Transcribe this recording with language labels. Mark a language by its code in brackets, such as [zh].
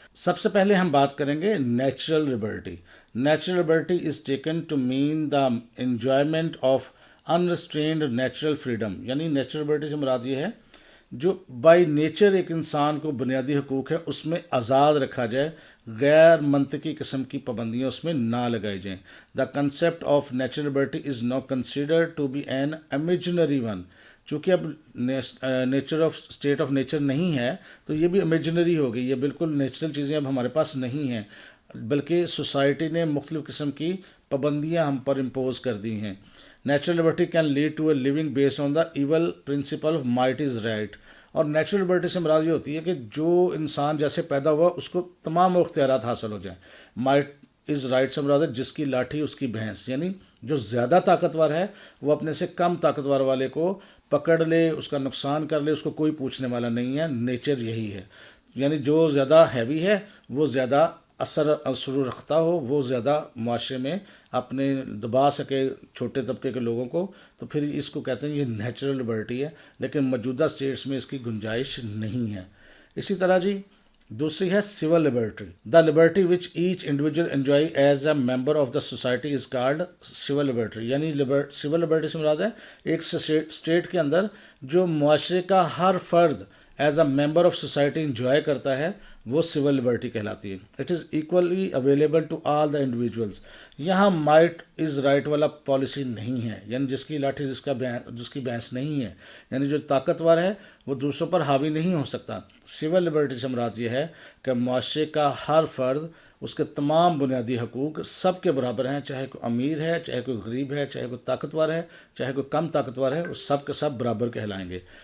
[ur] سب سے پہلے ہم بات کریں گے [en] Natural liberty. Natural liberty is taken to mean the enjoyment of unrestrained natural freedom. [ur] یعنی نیچرل لبرٹی سے مراد یہ ہے جو بائی نیچر ایک انسان کو بنیادی حقوق ہے اس میں آزاد رکھا جائے, غیر منطقی قسم کی پابندیاں اس میں نہ لگائی جائیں. [en] The concept of natural liberty is not considered to be an imaginary one. [ur] چونکہ اب nature of state of nature نہیں ہے تو یہ بھی امیجنری ہو گئی. یہ بالکل نیچرل چیزیں اب ہمارے پاس نہیں ہیں, بلکہ سوسائٹی نے مختلف قسم کی پابندیاں ہم پر امپوز کر دی ہیں. [en] Natural liberty can lead to a living based on the evil principle of might is right. [ur] اور نیچرل لبرٹی سے مراد یہ ہوتی ہے کہ جو انسان جیسے پیدا ہوا اس کو تمام اختیارات حاصل ہو جائیں. مائٹ از رائٹ سے مراد ہے جس کی لاٹھی اس کی بھینس. یعنی جو زیادہ طاقتور ہے وہ اپنے سے کم طاقتور والے کو پکڑ لے, اس کا نقصان کر لے, اس کو کوئی پوچھنے والا نہیں ہے. نیچر یہی ہے. یعنی جو زیادہ ہیوی ہے وہ زیادہ اثر رکھتا ہو, وہ زیادہ معاشرے میں اپنے دبا سکے چھوٹے طبقے کے لوگوں کو, تو پھر اس کو کہتے ہیں یہ نیچرل لبرٹی ہے. لیکن موجودہ اسٹیٹس میں اس کی گنجائش نہیں ہے. اسی طرح جی دوسری ہے civil Liberty. [en] The liberty which each individual enjoys as a member of the society is called civil liberty. [ur] یعنی سول لبرٹی سے مراد ہے ایک اسٹیٹ کے اندر جو معاشرے کا ہر فرد [en] as a member of society enjoy [ur] کرتا ہے وہ سول لبرٹی کہلاتی ہے. [en] It is equally available to all the individuals. [ur] یہاں مائٹ از رائٹ والا پالیسی نہیں ہے, یعنی جس کی لاٹھی جس کی بھینس نہیں ہے, یعنی جو طاقتور ہے وہ دوسروں پر حاوی نہیں ہو سکتا. سول لبرٹی سے مراد یہ ہے کہ معاشرے کا ہر فرد, اس کے تمام بنیادی حقوق سب کے برابر ہیں, چاہے کوئی امیر ہے, چاہے کوئی غریب ہے, چاہے کوئی طاقتور ہے, چاہے کوئی کم طاقتور ہے, وہ سب کے سب برابر کہلائیں گے.